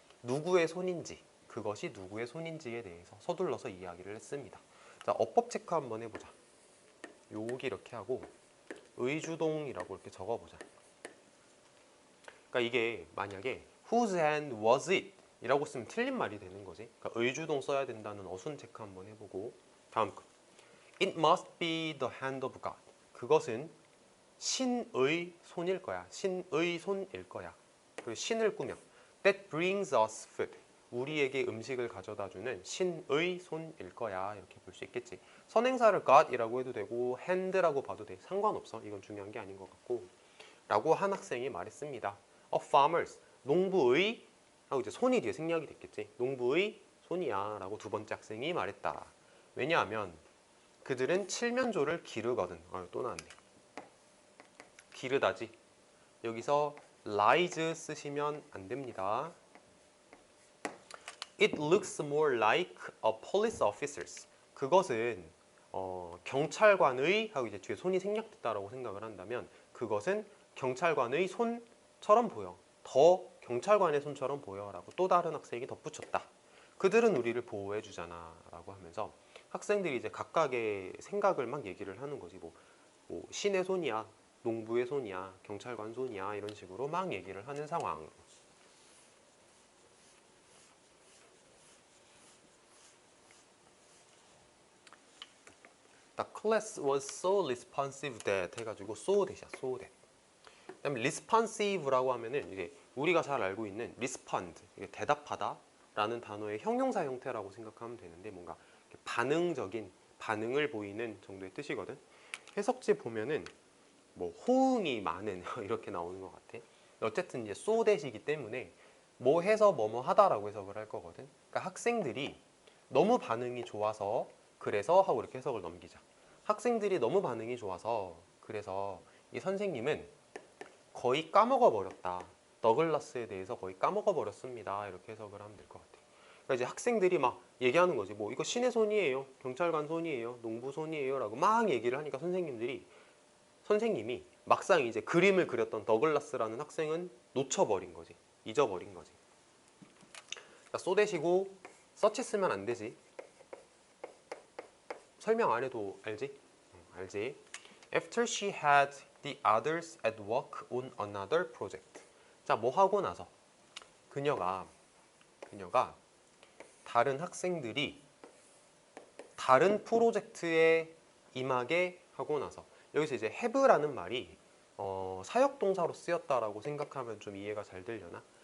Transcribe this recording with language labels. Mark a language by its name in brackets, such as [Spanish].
[Korean] 누구의 손인지, 그것이 누구의 손인지에 대해서 서둘러서 이야기를 했습니다. 자, 어법 체크 한번 해보자. 여기 이렇게 하고 의주동이라고 이렇게 적어보자. 그러니까 이게 만약에 [English] whose hand was it? [Korean] 이라고 쓰면 틀린 말이 되는 거지. 그러니까 의주동 써야 된다는 어순 체크 한번 해보고 다음 거. [English] It must be the hand of God. [Korean] 그것은 신의 손일 거야. 신의 손일 거야. 그리고 신을 꾸며 [English] That brings us food. [Korean] 우리에게 음식을 가져다주는 신의 손일 거야. 이렇게 볼 수 있겠지. 선행사를 God이라고 해도 되고 hand라고 봐도 돼. 상관없어. 이건 중요한 게 아닌 것 같고 라고 한 학생이 말했습니다. [English] Of farmers. [Korean] 농부의 하고 이제 손이 뒤에 생략이 됐겠지. 농부의 손이야 라고 두 번째 학생이 말했다. 왜냐하면 그들은 칠면조를 기르거든. 또 나왔네. 기르다지. 여기서 lies 쓰시면 안 됩니다. [English] It looks more like a police officer's. [Korean] 그것은 경찰관의 하고 이제 뒤에 손이 생략됐다라고 생각을 한다면 그것은 경찰관의 손처럼 보여. 더 경찰관의 손처럼 보여라고 또 다른 학생이 덧붙였다. 그들은 우리를 보호해 주잖아라고 하면서 학생들이 이제 각각의 생각을 막 얘기를 하는 거지. 뭐 신의 손이야, 농부의 손이야, 경찰관 손이야 이런 식으로 막 얘기를 하는 상황. [English] The class was so responsive that [Korean] 해가지고 [English] so that이야, so that. [Korean] 그다음에 responsive라고 하면은 이제 우리가 잘 알고 있는 respond, 이게 대답하다라는 단어의 형용사 형태라고 생각하면 되는데 뭔가 반응적인 반응을 보이는 정도의 뜻이거든. 해석지 보면은 뭐 호응이 많은 이렇게 나오는 것 같아. 어쨌든 이제 so that이기 때문에 뭐 해서 뭐뭐 하다라고 해석을 할 거거든. 그러니까 학생들이 너무 반응이 좋아서 그래서 하고 이렇게 해석을 넘기자. 학생들이 너무 반응이 좋아서 그래서 이 선생님은 거의 까먹어 버렸다. 더글라스에 대해서 거의 까먹어 버렸습니다. 이렇게 해석을 하면 될 것 같아. 그러니까 이제 학생들이 막 얘기하는 거지. 뭐 이거 신의 손이에요, 경찰관 손이에요, 농부 손이에요라고 막 얘기를 하니까 선생님이 막상 이제 그림을 그렸던 더글라스라는 학생은 놓쳐버린 거지. 잊어버린 거지. 그러니까 쏘대시고 서치 쓰면 안 되지. 설명 안 해도 알지? 알지? [English] After she had the others at work on another project. [Korean] 자, 뭐 하고 나서 그녀가 다른 학생들이 다른 프로젝트에 임하게 하고 나서 여기서 이제 have라는 말이 사역동사로 쓰였다라고 생각하면 좀 이해가 잘 되려나?